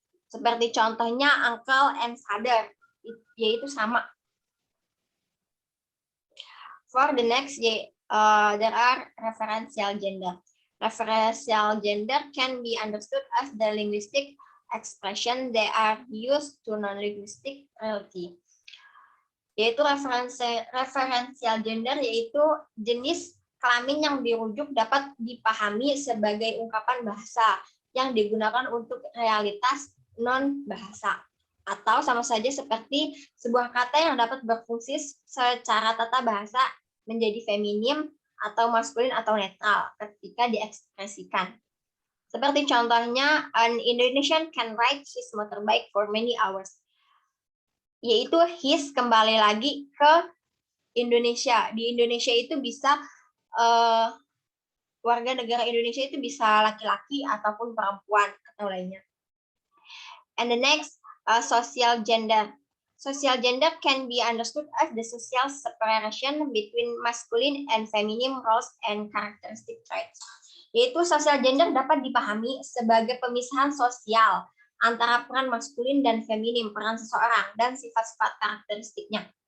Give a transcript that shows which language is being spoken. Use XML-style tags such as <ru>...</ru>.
<id>Seperti contohnya</id> <en>uncle and father,</en> <id>yaitu sama.</id> <en>For the next, there are referential gender. Referential gender can be understood as the linguistic expression that are used to non-linguistic reality.</en> <id>Yaitu referential gender yaitu jenis kelamin yang dirujuk dapat dipahami sebagai ungkapan bahasa yang digunakan untuk realitas non-bahasa atau sama saja seperti sebuah kata yang dapat berfungsi secara tata bahasa menjadi feminim atau maskulin atau netral ketika diekspresikan. Seperti contohnya,</id> <en>an Indonesian can ride his motorbike for many hours.</en> <id>Yaitu his kembali lagi ke Indonesia. Di Indonesia itu bisa warga negara Indonesia itu bisa laki-laki ataupun perempuan atau lainnya.</id> <en>And the next, social gender. Social gender can be understood as the social separation between masculine and feminine roles and characteristic traits.</en> <id>Yaitu social gender dapat dipahami sebagai pemisahan sosial antara peran maskulin dan feminim, peran seseorang, dan sifat-sifat karakteristiknya.</id>